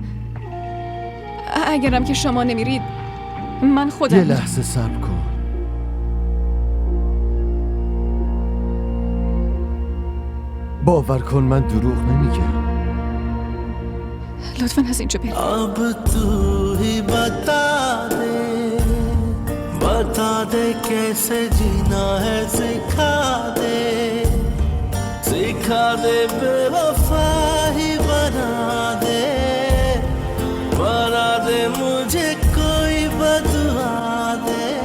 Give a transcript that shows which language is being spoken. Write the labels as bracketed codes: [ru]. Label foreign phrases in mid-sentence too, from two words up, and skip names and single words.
[fa] اگرم که شما نمیرید من خودم یه لحظه صبر کن. باور کن من دروغ نمیگم. لطفاً از اینجا برید. [hi] अब तू ही बता दे कैसे जीना है सिखा दे बेवफा ही बना दे मुझे कोई बदुआ दे.